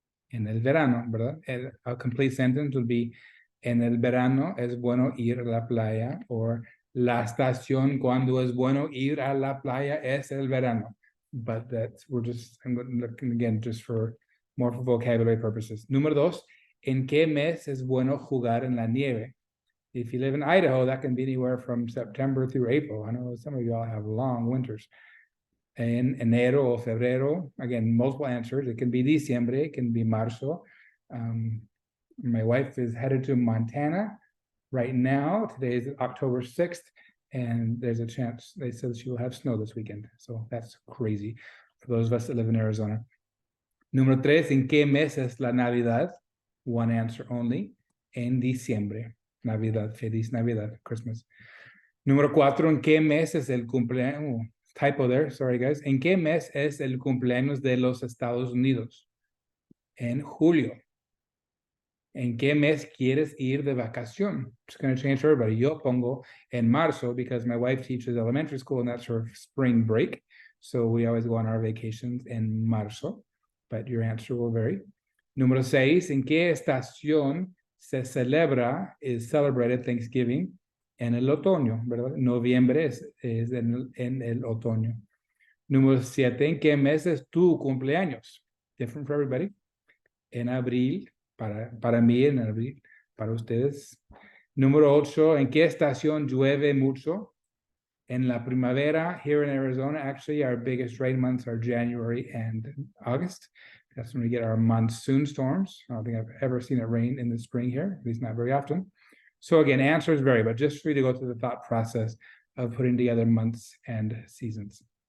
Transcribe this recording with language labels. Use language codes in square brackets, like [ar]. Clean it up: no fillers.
[es] En el verano, ¿verdad? A complete sentence would be, en el verano es bueno ir a la playa, or la estación cuando es bueno ir a la playa es el verano. [en] But I'm looking again just for more for vocabulary purposes. [es] Número 2, ¿en qué mes es bueno jugar en la nieve? [en] If you live in Idaho, that can be anywhere from September through April. I know some of y'all have long winters. [es] En enero o febrero, [en] again, multiple answers. It can be diciembre, it can be marzo. My wife is headed to Montana right now. Today is October 6th, and there's a chance, they said she will have snow this weekend. So that's crazy for those of us that live in Arizona. [es] Número 3, ¿en qué mes es la Navidad? [en] One answer only. [es] En diciembre. Navidad, Feliz Navidad, Christmas. Número 4, ¿en qué mes es el cumpleaños? [en] Typo there, sorry guys. [es] ¿En qué mes es el cumpleaños de los Estados Unidos? En julio. ¿En qué mes quieres ir de vacación? [en] It's going to change for everybody. [es] Yo pongo en marzo [en] because my wife teaches elementary school and that's her spring break. So we always go on our vacations [es] en marzo, [en] but your answer will vary. [es] Número 6, ¿en qué estación se celebra, [en] is celebrated Thanksgiving? [es] En el otoño, ¿verdad? Noviembre es en el otoño. Número 7, ¿en qué mes es tu cumpleaños? [en] Different for everybody. [es] En abril, para mí en abril, para ustedes. Número 8, ¿en qué estación llueve mucho? En la primavera, [en] here in Arizona, actually, our biggest rain months are January and August. That's when we get our monsoon storms. I don't think I've ever seen it rain in the spring here, at least not very often. So again, answers vary, but just for you to go through the thought process of putting together months and seasons.